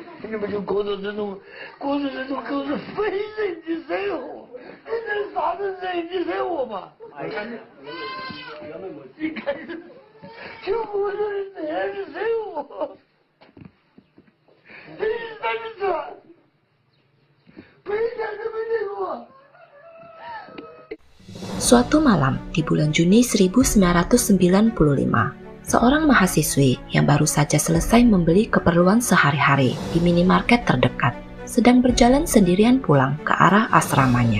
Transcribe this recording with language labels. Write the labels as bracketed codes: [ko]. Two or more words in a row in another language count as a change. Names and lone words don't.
[zh] 你们就过着这种狗是非人的生活，你能啥子人的生活嘛？你看，就过着这样的生活，这是啥子事？ [id] Suatu malam di bulan Juni 1995, seorang mahasiswi yang baru saja selesai membeli keperluan sehari-hari di minimarket terdekat sedang berjalan sendirian pulang ke arah asramanya.